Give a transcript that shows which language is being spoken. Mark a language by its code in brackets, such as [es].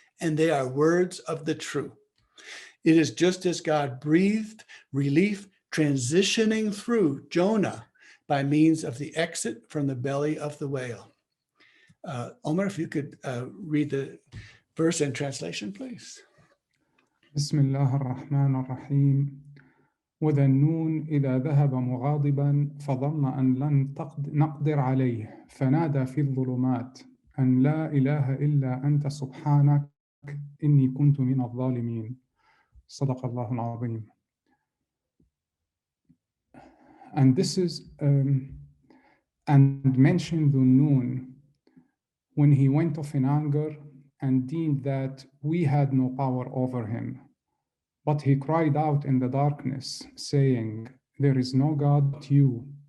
[en] And they are words of the true. It is just as God breathed relief, transitioning through Jonah by means of the exit from the belly of the whale. Omar, if you could read the verse and translation, please. [ar] بسم الله الرحمن الرحيم وذا النون إذا ذهب مغاضبا فظن أن لن نقدر عليه فنادى في الظلمات أن لا إله إلا أنت سبحانك إني كنت من الظالمين صدق الله العظيم. [en] And this is and mentioned the noon when he went off in anger and deemed that we had no power over him. But he cried out in the darkness, saying, there is no God but you.